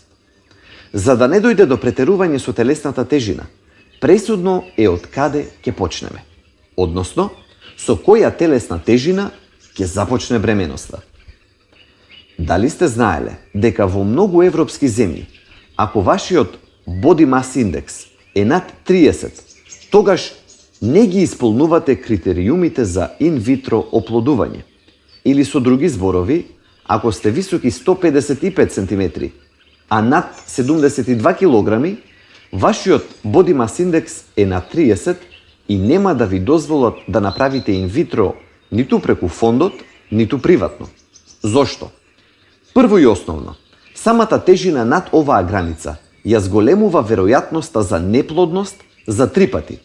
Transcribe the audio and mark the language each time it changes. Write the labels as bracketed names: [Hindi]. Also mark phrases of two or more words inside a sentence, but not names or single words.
[Macedonian] За да не дојде до претерување со телесната тежина, пресудно е од каде ќе почнеме, односно, со која телесна тежина ќе започне бременоста. Дали сте знаеле дека во многу европски земји, ако вашиот [English] body mass index [Macedonian] е над 30, тогаш не ги исполнувате критериумите за инвитро оплодување. Или со други зборови, ако сте високи 155 см, а над 72 кг, вашиот [English] body mass index [Macedonian] е на 30 и нема да ви дозволат да направите инвитро ниту преку фондот, ниту приватно. Зошто? Прво и основно, самата тежина над оваа граница ја зголемува веројатноста за неплодност за 3 пати.